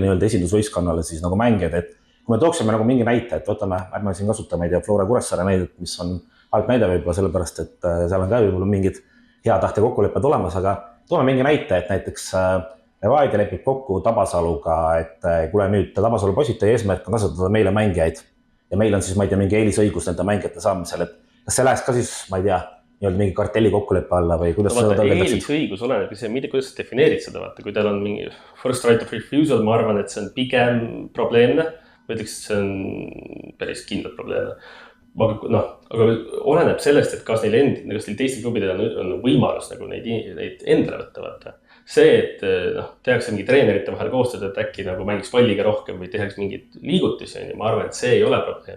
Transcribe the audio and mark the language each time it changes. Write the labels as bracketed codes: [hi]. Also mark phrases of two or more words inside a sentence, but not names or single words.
[et] nii-öelda esindusvõistkonnale siis nagu mängijad, et kui me tooksime nagu mingi näite, et võtame, ärme siin kasuta, ma ei tea, Flora Kuressaare näidet, mis on halb näide võib-olla sellepärast, et seal on ka võib-olla mingid hea tahte kokkulepped olemas, aga toome mingi näite, et näiteks Levadia lepib kokku Tabasaluga, et kuule nüüd Tabasalu positaja eesmärk on kasvatada meile mängijaid ja meil on siis, ma ei tea, mingi eelisõigus nende mängijate saamisel, et kas see läheks ka siis, ma ei tea, nii-öelda mingi kartelli kokkuleppe alla või kuidas seda tõlgendaksid? Eelisõigus oleneb see, kuidas sa defineerid seda, vaata, kui teil on mingi [en] first right of refusal, [et] ma arvan, et see on pigem probleemne, ma ütleks, et see on päris kindlalt probleemne. Aga oleneb sellest, et kas neil teistel klubidel on võimalus nagu neid endale võtta, vaata. See, et tehakse mingi treenerite vahel koostööd, et äkki nagu mängiks palliga rohkem või tehaks mingid liigutusi, ma arvan, et see ei ole probleem.